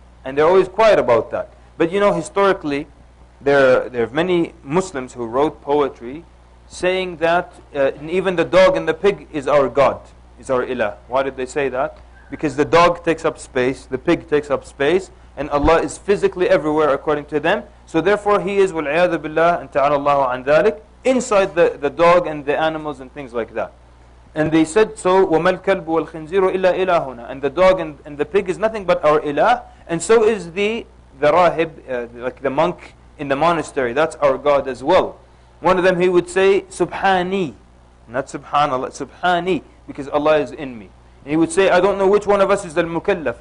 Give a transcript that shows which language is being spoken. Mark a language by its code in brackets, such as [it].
[en] And they're always quiet about that. But you know, historically, there are many Muslims who wrote poetry saying that even the dog and the pig is our God, is our ilah. Why did they say that? Because the dog takes up space, the pig takes up space, and Allah is physically everywhere according to them. So therefore He is, [ar] وَالْعِيَاذُ بِاللَّهِ [en] and ta'ala Allahu an dhalik, inside the dog and the animals and things like that. And they said, so [ar] وَمَا الْكَلْبُ وَالْخِنْزِيرُ إِلَّا إِلَهُنَا. [en] And the dog and the pig is nothing but our ilah, and so is the rahib, like the monk in the monastery. That's our God as well. One of them, he would say, Subhani. Not Subhanallah, Subhani, because Allah is in me. And he would say, I don't know which one of us is al-mukallaf.